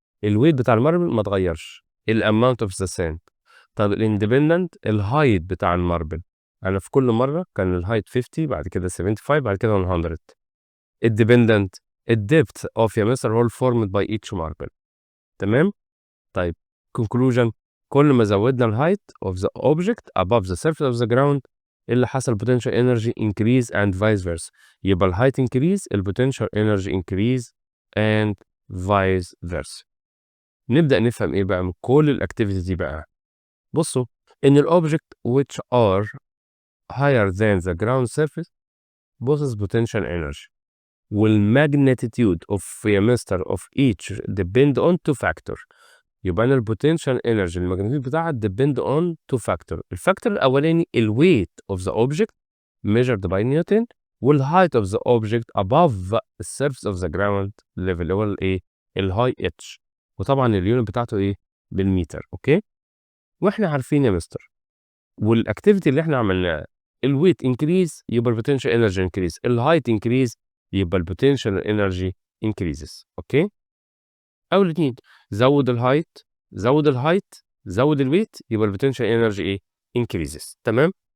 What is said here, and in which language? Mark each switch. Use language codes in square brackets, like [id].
[ar] الويت بتاع الماربل ما اتغيرش [en] الاماونت of the sand. [ar] طب الاندبندنت الهايت بتاع الماربل انا في كل مره كان الهايت 50 بعد كده 75 بعد كده 100. [en] الديبندنت الديبث اوف [ar] يا مستر [en] Hole formed by each marble. [ar] تمام. [en] طيب conclusion [ar] كل ما زودنا [en] الهايت of the object above the surface of the ground [ar] اللي حصل [en] potential energy increase and vice versa. يبقى الهايت increase potential energy increase and vice versa. [ar] نبدأ نفهم ايه بقى من كل الاكتيفيتي دي بقى. بصوا ان [en] الاوبجكت which are higher than the ground surface possess potential energy والmagnitude of [ar] يا مستر [en] of each depend on two factor. [ar] يبقى انا البوتنشال انرجي الماجنتيود بتاعها [en] depend on two factor. [ar] الفاكتور الاولاني الويت [en] of the object measured by Newton [ar] والهايت [en] of the object above the surface of the ground level [ar] اللي هو الايه الهاي اتش وطبعا اليونت بتاعته ايه بالمتر. اوكي واحنا عارفين يا مستر والاكتيفيتي اللي احنا عملناها الويت انكريز يبقى البوتنشال انرجي انكريز الهايت انكريز يبقى البوتنشال انرجي انكريزز. اوكي او الاثنين زود الهايت زود الويت يبقى البوتنشال انرجي ايه انكريزز. تمام.